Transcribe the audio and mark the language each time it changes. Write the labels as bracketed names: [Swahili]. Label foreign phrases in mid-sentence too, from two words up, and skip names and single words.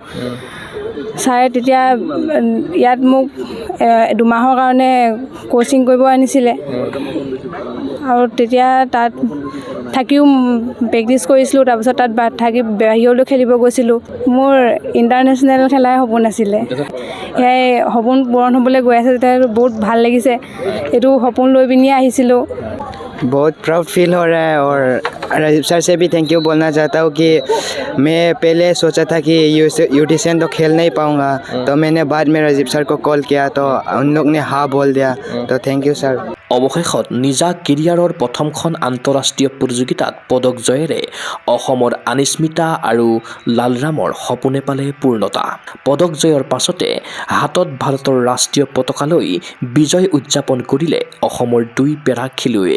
[Assamese] ছাৰে তেতিয়া ইয়াত মোক 2 মাহৰ কাৰণে কোচিং কৰিব আনিছিলে আৰু তেতিয়া তাত থাকিও প্ৰেক্টিছ কৰিছিলোঁ। তাৰপিছত তাত থাকি বাহিৰলৈ খেলিব গৈছিলোঁ। মোৰ ইণ্টাৰনেশ্যনেল খেলাই সপোন আছিলে। সেয়াই সপোন পূৰণ হ'বলৈ গৈ আছে, তেতিয়া বহুত ভাল লাগিছে। এইটো সপোন লৈ পিনিয়ে আহিছিলোঁ। [Hindi] बहुत [English] proud feel [Hindi] हो रहा है और राजीव सर से भी [English] thank you [Hindi] बोलना चाहता हूँ कि मैं पहले सोचा था कि यूटीसीएन तो खेल नहीं पाऊँगा, तो मैंने बाद में राजीव सर को कॉल किया तो उन लोग ने हाँ बोल दिया, तो [English] thank you [Hindi] सर। [Assamese] অৱশেষত নিজা কেৰিয়াৰৰ প্ৰথমখন আন্তঃৰাষ্ট্ৰীয় প্ৰতিযোগিতাত পদক জয়েৰে অসমৰ আনিস্মিতা আৰু লালৰামৰ সপোনে পালে পূৰ্ণতা। পদক জয়ৰ পাছতে হাতত ভাৰতৰ ৰাষ্ট্ৰীয় পতাকা লৈ বিজয় উদযাপন কৰিলে অসমৰ 2 পেৰা খেলুৱৈয়ে।